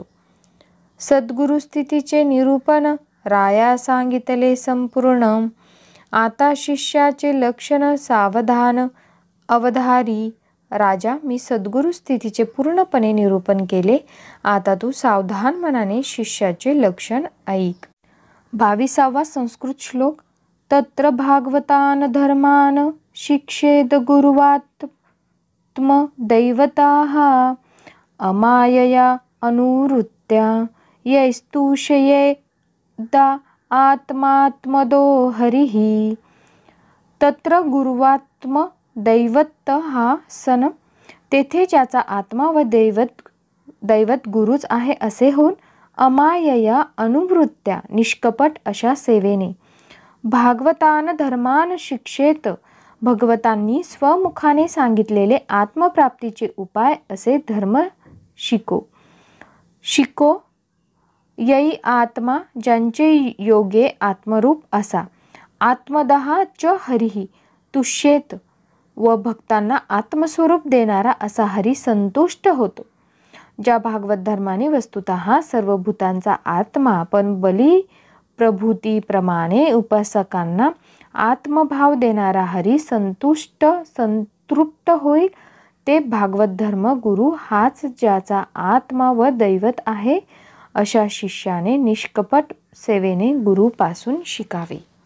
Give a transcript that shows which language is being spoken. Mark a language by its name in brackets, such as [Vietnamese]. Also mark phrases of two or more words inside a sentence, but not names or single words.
[Marathi] सद्गुरु स्थितीचे निरूपण राया सांगितले संपूर्ण. आता शिष्याचे लक्षण सावधान अवधारी. राजा, मी सद्गुरु स्थितीचे पूर्णपणे निरूपण केले, आता तू सावधान मनाने शिष्याचे लक्षण ऐक. 22वा संस्कृत श्लोक. [Sanskrit] तत्र भागवतान धर्मान, शिक्षेद गुरुवात्म दैवताः, अमायया अनुवृत्त्या, यैस्तुषयेदा आत्मात्मदो हरिः. तत्र गुरुवात्म दैवत [Marathi] हा सन, तेथे ज्याचा आत्मा व दैवत गुरुच आहे असे होऊन, [Sanskrit] अमायया अनुवृत्त्या [Marathi] निष्कपट अशा सेवेने, [Sanskrit] भागवतान धर्मान शिक्षेत [Marathi] भगवतांनी स्वमुखाने सांगितलेले आत्मप्राप्तीचे उपाय असे धर्म शिको. [Sanskrit] यै आत्मा [Marathi] ज्यांचे योगे आत्मरूप असा, [Sanskrit] आत्मदः च हरिः तुष्येत [Marathi] व भक्तांना आत्मस्वरूप देणारा असा हरी संतुष्ट होतो. ज्या भागवत धर्माने वस्तुतः सर्व भूतांचा आत्मा पण बली प्रभूतीप्रमाणे उपासकांना आत्मभाव देणारा हरी संतृप्त होईल, ते भागवत धर्म गुरु हाच ज्याचा आत्मा व दैवत आहे अशा शिष्याने निष्कपट सेवेने गुरुपासून शिकावे.